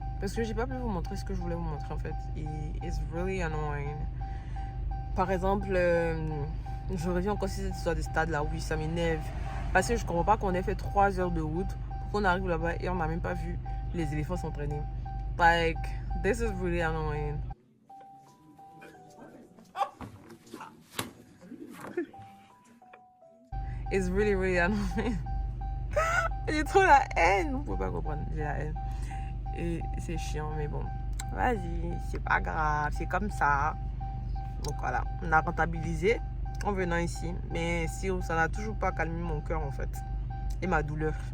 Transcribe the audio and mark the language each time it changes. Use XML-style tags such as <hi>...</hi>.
<fr>Parce que j'ai pas pu vous montrer ce que je voulais vous montrer en fait. Et</fr> <en>it's really annoying.</en> <fr>Par exemple, je reviens encore sur cette histoire de stade là. Oui, ça m'énerve. Parce que je comprends pas qu'on ait fait 3 heures de route pour qu'on arrive là-bas et on n'a même pas vu les éléphants s'entraîner.</fr> <en>Like, this is really annoying. It's really, really annoying.</en> <fr>J'ai trop la haine. Vous pouvez pas comprendre, j'ai la haine. Et c'est chiant, mais bon. Vas-y, c'est pas grave, c'est comme ça. Donc voilà, on a rentabilisé en venant ici. Mais si ça n'a toujours pas calmé mon cœur en fait. Et ma douleur.</fr>